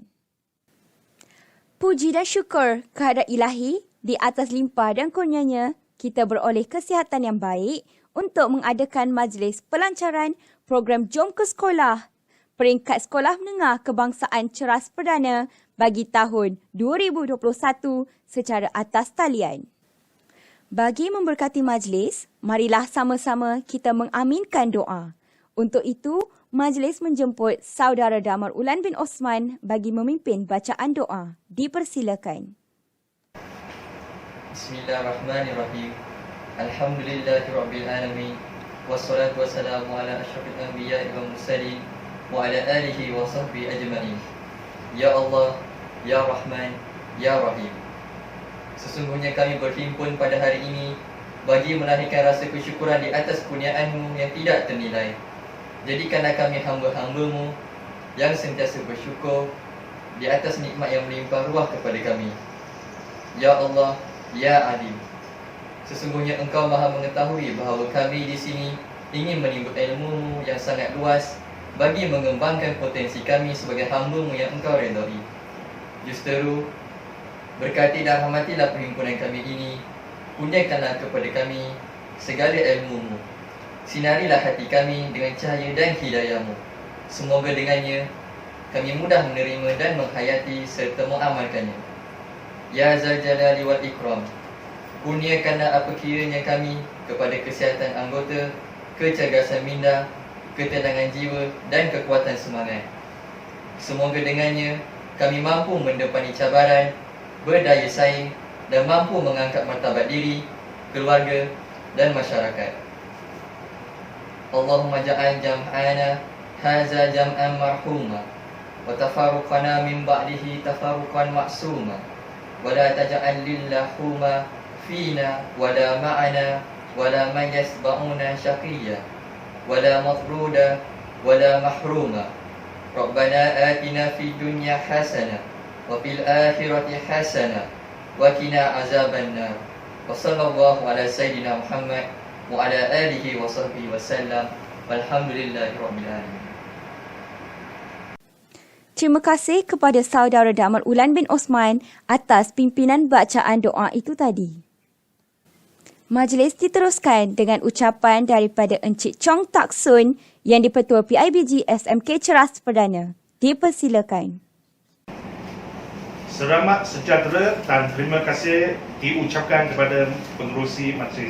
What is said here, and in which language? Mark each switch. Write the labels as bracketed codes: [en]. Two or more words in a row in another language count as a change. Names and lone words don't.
[ms] Puji dan syukur kehadrat Ilahi, di atas limpah dan kurnianya, kita beroleh kesihatan yang baik untuk mengadakan majlis pelancaran program Jom ke Sekolah peringkat Sekolah Menengah Kebangsaan Ceras Perdana bagi tahun 2021 secara atas talian. Bagi memberkati majlis, marilah sama-sama kita mengaminkan doa. Untuk itu, majlis menjemput Saudara Damar Ulan bin Osman bagi memimpin bacaan doa. Dipersilakan. [ar] بسم الله الرحمن الرحيم. الحمد لله رب العالمين. والصلاة والسلام على أشرف الأنبياء والمرسلين وعلى آله وصحبه أجمعين. يا الله، يا رحمن، يا رحيم. [ms] Sesungguhnya kami berhimpun pada hari ini bagi melahirkan rasa kesyukuran di atas kurniaan-Mu yang tidak ternilai. Jadikanlah kami hamba-hamba-Mu yang sentiasa bersyukur di atas nikmat yang melimpah ruah kepada kami. [ar] يا الله، يا عليم. [ms] Sesungguhnya Engkau Maha mengetahui bahawa kami di sini ingin menimbul ilmu-Mu yang sangat luas bagi mengembangkan potensi kami sebagai hamba-Mu yang Engkau redai. Justeru, berkati dan rahmatilah perhimpunan kami ini. Kurniakanlah kepada kami segala ilmu-Mu. Sinarilah hati kami dengan cahaya dan hidayah-Mu. Semoga dengannya kami mudah menerima dan menghayati serta mengamalkannya. [ar] يا ذا الجلال والإكرام, [ms] kurniakanlah apa kiranya kami kepada kesihatan anggota, kecergasan minda, ketenangan jiwa dan kekuatan semangat. Semoga dengannya kami mampu mendepani cabaran, berdaya saing dan mampu mengangkat martabat diri, keluarga dan masyarakat. [ar] اللهم اجعل جمعنا هذا جمعا مرحوما وتفرقنا من بعده تفرقا معصوما ولا تجعل اللهم فينا ولا معنا ولا من يتبعنا شقيا ولا مطرودا ولا محروما. ربنا آتنا في الدنيا حسنة وفي الآخرة حسنة وقنا عذاب النار. وصلى الله على سيدنا محمد وعلى آله وصحبه وسلم. والحمد لله رب العالمين. [ms] Terima kasih kepada Saudara Damar Ulan bin Osman atas pimpinan bacaan doa itu tadi. Majlis diteruskan dengan ucapan daripada Encik Chong Tak Sun yang di-Pertua PIBG SMK Ceras Perdana. Dipersilakan. Selamat sejahtera dan terima kasih diucapkan kepada pengerusi majlis.